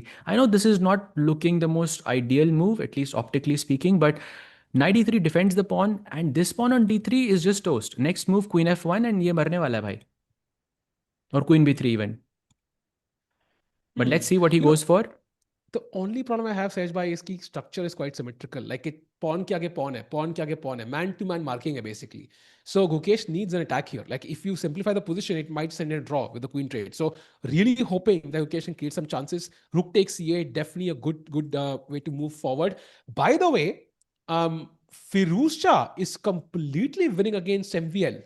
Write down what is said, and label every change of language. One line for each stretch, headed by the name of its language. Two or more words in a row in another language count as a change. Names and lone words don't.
English: I know this is not looking the most ideal move, at least optically speaking, but knight e3 defends the pawn and this pawn on d3 is just toast. Next move queen f1 and
Hindi: ye marne wala hai bhai.
English: Or queen b3 even. But let's see what he You know, goes for. the only problem I have, Sahej bhai, is ki structure is quite symmetrical. Like it,
Hindi: pawn ke aage pawn hai, pawn ke aage pawn hai,
English: man to man
Hindi: marking hai
English: basically. So Gukesh needs an attack here. Like if you simplify the position, it might send a draw with the queen trade. So really hoping that Gukesh can create some chances. Rook takes c8, definitely a good way to move forward. By the way, Firouzja is completely winning against MVL.